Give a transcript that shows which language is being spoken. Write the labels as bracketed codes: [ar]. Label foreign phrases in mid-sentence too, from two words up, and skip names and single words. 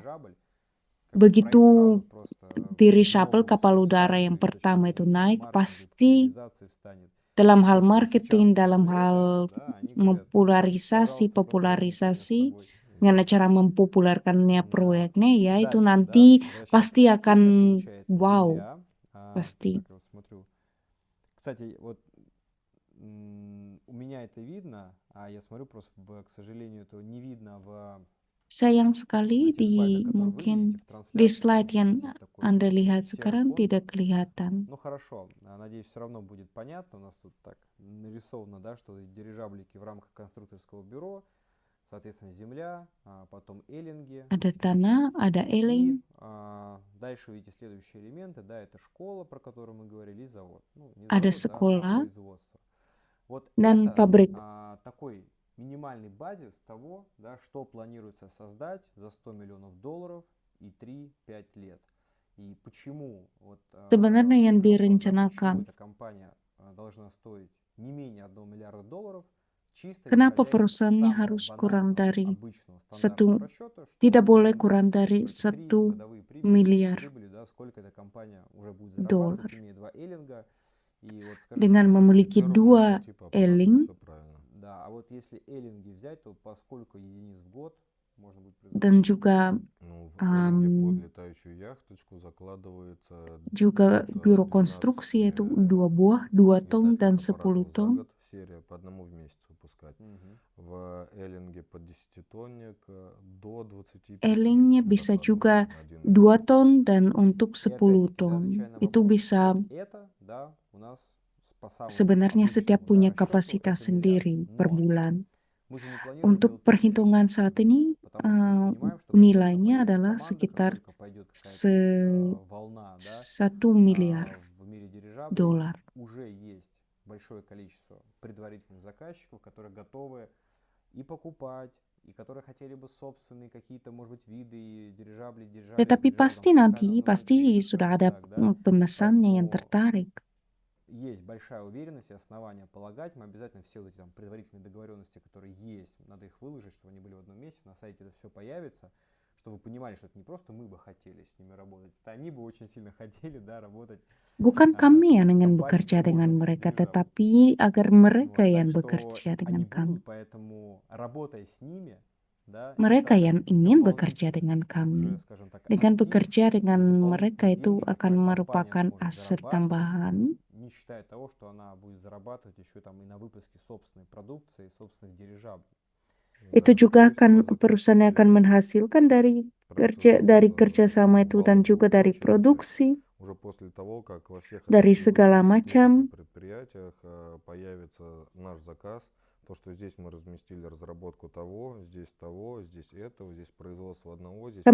[id] Begitu dirisaple kapal udara yang pertama itu naik, pasti dalam hal marketing, dalam hal popularisasi, dengan cara mempopulerkannya proyeknya, ya itu nanti pasti akan wow, pasti. [ru] Кстати, вот у меня это видно, а я смотрю просто, к сожалению, этого не видно в [id] Sayang sekali mungkin di slide yang Anda lihat sekarang tidak kelihatan. [ru] Ну хорошо, надеюсь, все равно будет понятно. У нас тут так нарисовано, да, что дирижаблики в рамках конструкторского бюро, соответственно, земля, потом эллинги. [id] Ada tanah, ada eling. [ru] Дальше видите следующие элементы, да, это школа, про которую мы говорили, и завод. Ну, не [id] ada [ru] завод, [id] sekolah [ru] да, производство. Вот [id] dan [ru] это [id] pabrik. [ru] Такой минимальный базис того, да, что планируется создать за $100 миллионов и 3-5 лет. И почему вот [id] sebenarnya yang [ru] почему [id] direncanakan [ru] эта компания должна стоить не менее $1 миллиарда, чисто [id] Kenapa [ru] исходя из [id] perusahaannya [ru] самого [id] harus kurang [ru] банального, [id] dari [ru] обычного, стандартного [id] satu, [ru] расчета, [id] tidak [ru] что [id] boleh kurang dari [ru] какой-то 3 [id] 1 [ru] годовые [id] miliar [ru] прибыли, да, сколько эта компания уже будет [id] dolar [ru] зарабатывать, имея 2 эллинга. И вот, скажем [id] dengan [ru] так, [id] memiliki [ru] Первый уже [id] 2 [ru] типа аппарат, [id] eling [ru] все правильно. да, а вот если эллинги взять, то по сколько единиц в год можно будет [id] dan [ru] производить? [id] juga [ru] Ну, в эллинге под um, летающую яхточку закладывается [id] juga biro [ru] 12 [id] konstruksi yaitu 2 buah 2 ton [ru] летательных [id] dan 10 [ru] аппаратов за [id] ton. [ru] год, серия по одному в месяц выпускать. Мгм. В эллинге под 10-тонник до 25 [id] Elingnya bisa juga [ru] закладывается на один [id] 2 [ru] месяц. [id] ton dan untuk [ru] И [id] 10 [ru] опять-таки, да, [id] ton. [ru] отвечая на [id] Itu [ru] вопрос, [id] bisa [ru] вот это, да, у нас по самому [id] sebenarnya setiap [ru] обычному, да, [id] punya [ru] расчету [id] kapasitas [ru] это миллиард. [id] sendiri per [ru] Но [id] bulan. [ru] мы же не планируем [id] Untuk [ru] делать 1000, [id] perhitungan saat ini [ru] потому что мы понимаем, что как только [id] nilainya [ru] появится [id] adalah [ru] команда, как [id] sekitar [ru] только пойдет какая-то волна, да, [id] 1 miliar [ru] в мире дирижаблей, [id] dolar. [ru] уже есть большое количество предварительных заказчиков, которые готовы и покупать, и которые хотели бы собственные какие-то, может быть, виды дирижаблей, [id] Tetapi [ru] дирижаблей там [id] pasti nanti [ru] специально [id] pasti [ru] внутри, [id] sudah [ru] скажем [id] ada [ru] так, да. [id] pemesannya yang [ru] Поэтому [id] tertarik. [ru] есть большая уверенность и основания полагать, мы обязательно все вот эти там предварительные договоренности, которые есть, надо их выложить, чтобы они были в одном месте, на сайте это все появится, чтобы вы понимали, что это не просто мы бы хотели с ними работать, это они бы очень сильно хотели, да, работать [id] Bukan [ru] с [id] kami yang ingin [ru] компанией, [id] bekerja dengan [ru] вложившей в [id] mereka, [ru] дирижабль. [id] tetapi agar mereka [ru] Вот, [id] yang [ru] так что [id] bekerja dengan [ru] они [id] kami. [ru] будут, поэтому работая с ними, да, [id] Mereka [ru] это [id] yang ingin bekerja [ru] дополнительный [id] dengan [ru] уже, [id] kami. [ru] скажем так, [id] Dengan [ru] актив [id] bekerja [ru] и [id] dengan mereka [ru] дополнительные [id] itu [ru] деньги, [id] akan [ru] которые компания [id] merupakan [ru] сможет [id] aset [ru] зарабатывать, [id] tambahan, [ru] не считая того, что она будет зарабатывать еще там и на выпуске собственной продукции, собственных дирижаблей. [id] itu [ru] Да, [id] juga [ru] скорее [id] akan [ru] всего, [id] perusahaan yang akan [ru] запустили [id] menghasilkan dari [ru] процесс [id] kerjasama itu dan [ru] базовых [id] juga dari [ru] точек [id] produksi, [ru] уже после того, как во всех [id] dari [ru] остальных [id] segala [ru] 10 [id] macam. [ru] предприятиях появится наш заказ, то, что здесь мы разместили разработку того, здесь этого, здесь производство одного, здесь